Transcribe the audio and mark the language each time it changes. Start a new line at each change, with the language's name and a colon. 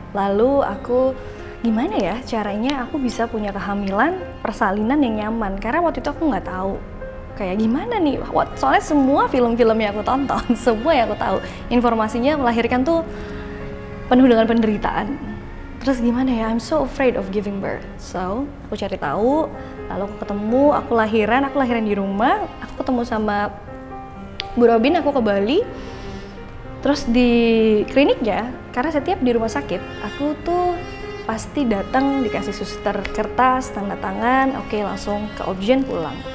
Indonesian: Lalu aku gimana ya caranya aku bisa punya kehamilan persalinan yang nyaman, karena waktu itu aku nggak tahu kayak gimana nih. Soalnya semua film-film yang aku tonton, semua yang aku tahu informasinya melahirkan tuh penuh dengan penderitaan. Terus gimana ya,
English: I'm so afraid of giving birth.
Indonesian: So aku cari tahu, lalu aku ketemu, aku lahiran di rumah, aku ketemu sama Bu Robin, aku ke Bali. Terus di kliniknya, karena setiap di rumah sakit aku tuh pasti datang dikasih suster kertas, tanda tangan, oke langsung ke Obgyn pulang.